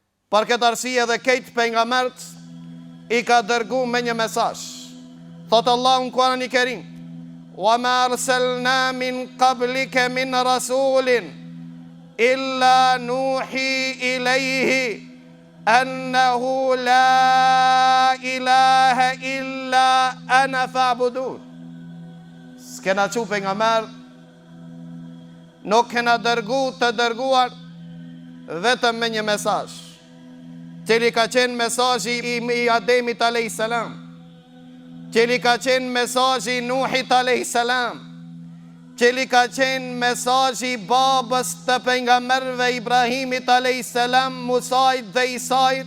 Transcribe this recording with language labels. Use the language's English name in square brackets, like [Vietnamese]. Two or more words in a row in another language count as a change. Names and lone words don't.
[Albanian] Për këtë arsye dhe kejtë pejgambert i ka dërgu me një mesazh. Thotë Allahu në Kur'anin e Kerim: [Arabic] "وما أرسلنا من قبلك من رسول إلا نوحي إليه أنه لا إله إلا أنا فاعبدون." [Albanian] S'kena që pejgamber, nuk kena dërgu të dërguar vetëm me një mesazh, cili ka qenë mesazhi i Ademit a.s., cili ka qenë mesazhi i Nuhit a.s., cili ka qenë mesazhi i babës të pejgamberëve Ibrahimit a.s., Musait dhe Isait.